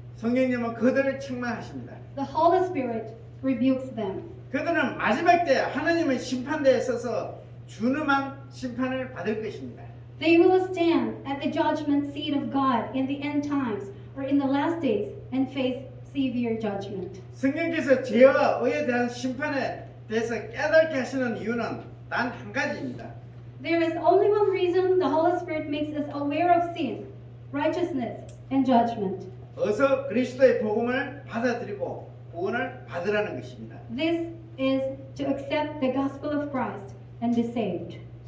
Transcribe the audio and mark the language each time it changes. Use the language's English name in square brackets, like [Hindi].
[Korean] 성령님은 그들을 책망하십니다. [English] The Holy Spirit rebukes them. [Korean] 그들은 마지막 때 하나님의 심판대에 서서 준엄한 심판을 받을 것입니다. [English] They will stand at the judgment seat of God in the end times or in the last days and face severe judgment. [Korean] 성령께서 죄와 의에 대한 심판에 대해서 깨닫게 하시는 이유는 단 한 가지입니다. [English] There is only one reason the Holy Spirit makes us aware of sin, righteousness, and judgment. [Korean] 어서 그리스도의 복음을 받아들이고 구원을 받으라는 것입니다. [English] This is to accept the gospel of Christ and be saved.